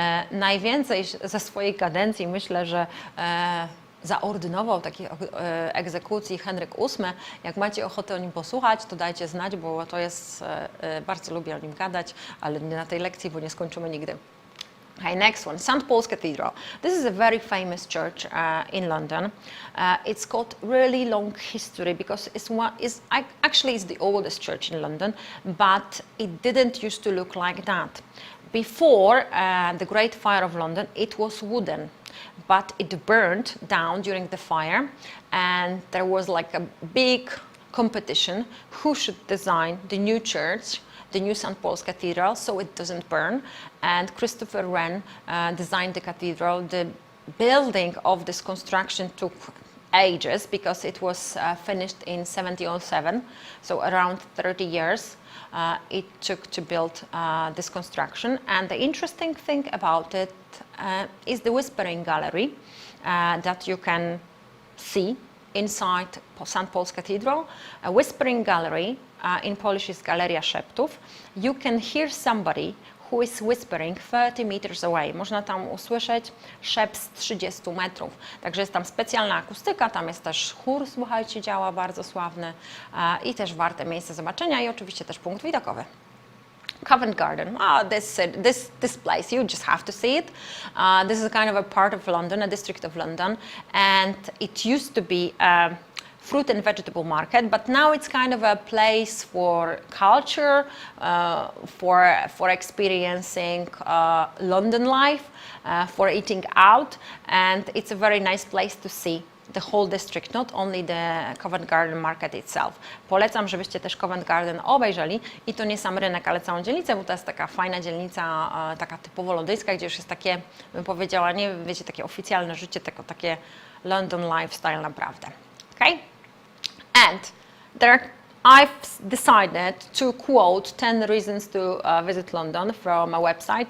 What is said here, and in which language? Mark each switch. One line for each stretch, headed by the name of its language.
Polish: Najwięcej ze swojej kadencji myślę, że zaordynował takich egzekucji Henryk VIII. Jak macie ochotę o nim posłuchać, to dajcie znać, bo to jest, bardzo lubię o nim gadać, ale nie na tej lekcji, bo nie skończymy nigdy.
English: Okay, next one, St. Paul's Cathedral. This is a very famous church in London. It's got really long history because it's the oldest church in London, but it didn't used to look like that. Before the Great Fire of London, it was wooden, but it burned down during the fire, and there was like a big competition who should design the new church, the new St. Paul's Cathedral, so it doesn't burn. And Christopher Wren designed the cathedral. The building of this construction took ages because it was finished in 1707, so around 30 years. It took to build this construction, and the interesting thing about it is the Whispering Gallery that you can see inside St. Paul's Cathedral. A Whispering Gallery in Polish is Galeria Szeptów. You can hear somebody who is whispering 30 meters away.
Polish: Można tam usłyszeć szept z 30 metrów. Także jest tam specjalna akustyka, tam jest też chór, słuchajcie, działa bardzo sławny i też warte miejsce zobaczenia i oczywiście też punkt widokowy.
English: Covent Garden, this place, you just have to see it. This is kind of a part of London, a district of London, and it used to be a fruit and vegetable market, but now it's kind of a place for culture, for experiencing London life, for eating out, and it's a very nice place to see the whole district, not only the Covent Garden market itself.
Polish: Polecam, żebyście też Covent Garden obejrzeli i to nie sam rynek, ale całą dzielnicę, bo to jest taka fajna dzielnica, taka typowo londyńska, gdzie już jest takie, bym powiedziała, nie wiecie, takie oficjalne życie, tylko takie
English: London lifestyle
Polish: naprawdę.
English: Okay? And I've decided to quote 10 reasons to visit London from a website.